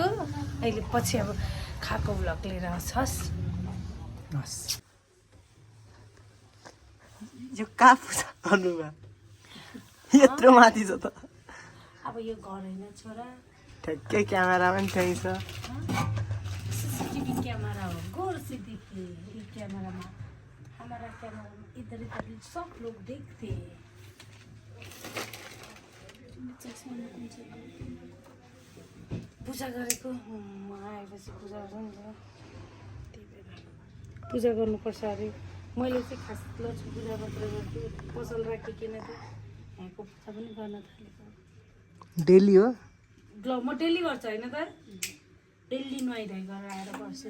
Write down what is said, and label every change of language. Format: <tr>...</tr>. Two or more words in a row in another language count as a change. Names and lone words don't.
<ne>अहिले पछि अब खाएको भ्लग लिएर आउँछस्। यो कहाँ पूजा गर्नुभयो, यत्रो माथि छ त। अब यो घर होइन छोरा, ठ्याक्कै क्यामेरा पनि त्यहीँ छ।</ne> <hi>सीसीटीवी कैमरा हो, गौर से देखिए ये कैमरा में, हमारा कैमरा में इधर सब लोग देखते।</hi> <ne>पूजा गरेको आएपछि पूजा गर्छ नि त, त्यही भएर पूजा गर्नुपर्छ अरे। मैले चाहिँ खास लक्ष्मी पूजा मात्र गर्छु, पसल राखिकन चाहिँ यहाँको पूजा पनि गर्न थालेको। डेली हो ब्लग म डेली गर्छु होइन त, डेली नुहाइधुवाइ गरेर आएर बस्छु।</ne>